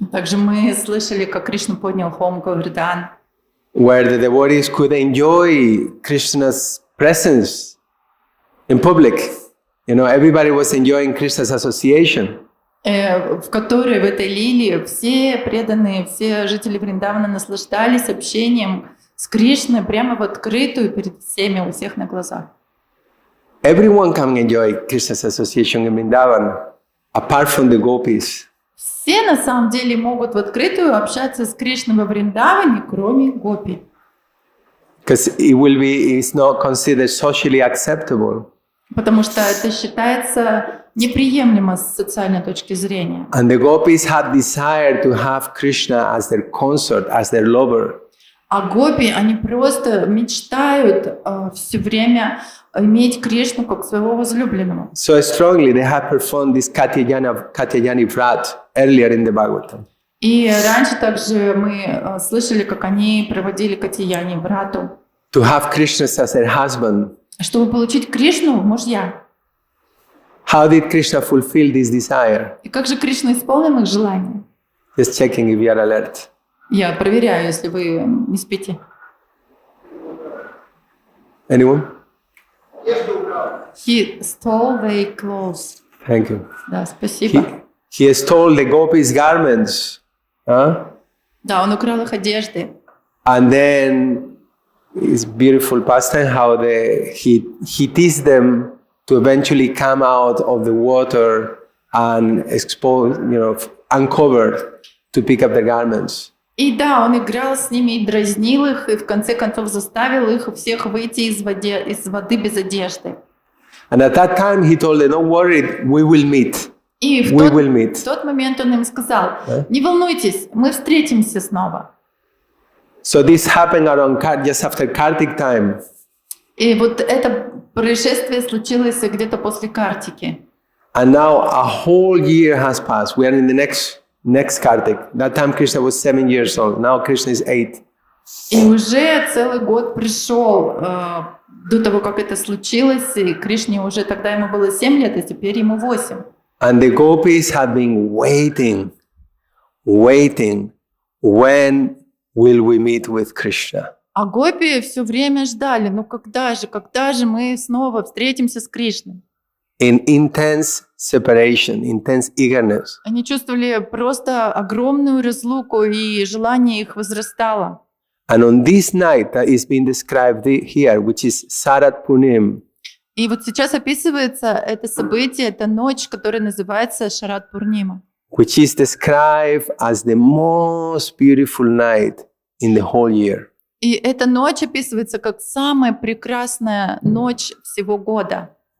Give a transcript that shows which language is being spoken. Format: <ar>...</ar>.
<ru>Также мы слышали, как Кришна поднял холм Говардан,</ru> <en>where the devotees could enjoy Krishna's presence in public. Everybody was enjoying Krishna's association.</en> <ru>в которой, в этой лилии, все преданные, все жители Вриндавана наслаждались общением с Кришной прямо в открытую перед всеми, у всех на глазах.</ru> <en>Everyone can enjoy Krishna's association in Vrindavan, apart from the gopis.</en> <ru>Все на самом деле могут в открытую общаться с Кришной во Вриндаване, кроме гопи.</ru> <en>Because it's not considered socially acceptable.</en> <ru>Потому что это считается неприемлемо с социальной точки зрения.</ru> <en>And the gopis had desire to have Krishna as their consort, as their lover.</en> <ru>А гопи, они просто мечтают все время иметь Кришну как своего возлюбленного.</ru> <en>So strongly they had performed this Caitanya-charitamrita earlier in the Bhagavatam.</en> <ru>И раньше также мы слышали, как они проводили Caitanya-чаритамриту,</ru> <en>To have Krishna as their husband.</en> <ru>чтобы получить Кришну в мужья.</ru> <en>How did Krishna fulfill this desire?</en> <ru>И как же Кришна исполнил их желание?</ru> <en>Just checking if you are alert.</en> <ru>Я проверяю, если вы не спите.</ru> <en>Anyone? He stole their clothes. Thank you.</en> <ru>Да, спасибо.</ru> <en>He stole the gopis' garments. Huh?</en> <ru>Да, он украл их одежды.</ru> <en>And then it's beautiful pastime how he teaches them to eventually come out of the water and expose, uncovered to pick up the garments.</en> <ru>И да, он играл с ними и дразнил их, и в конце концов заставил их всех выйти из воды без одежды.</ru> <en>And at that time he told them, don't worry, we will meet.</en> <ru>И в тот момент он им сказал, не волнуйтесь, мы встретимся снова.</ru> <en>So this happened around just after Kartik time.</en> <ru>И вот это происшествие случилось где-то после Картики.</ru> <en>And now a whole year has passed. We are in the next Kartik. That time Krishna was 7 years old. Now Krishna is 8.</en> <ru>И уже целый год пришел до того, как это случилось, и Кришне уже тогда ему было 7 лет, а теперь ему 8.</ru> <en>And the gopis had been waiting. When will we meet with Krishna?</en> <ru>А гопи все время ждали, ну когда же мы снова встретимся с Кришной?</ru> <en>In intense separation, intense eagerness.</en> <ru>Они чувствовали просто огромную разлуку, и желание их возрастало.</ru> <en>And on this night that is being described here, which is Sarat Punim,</en> <ru>И вот сейчас описывается это событие, это ночь, которая называется Шарат-Пурнима,</ru> <en>which is described as the most beautiful night in the whole year.</en> <ru>И эта ночь описывается как самая прекрасная ночь всего года.</ru>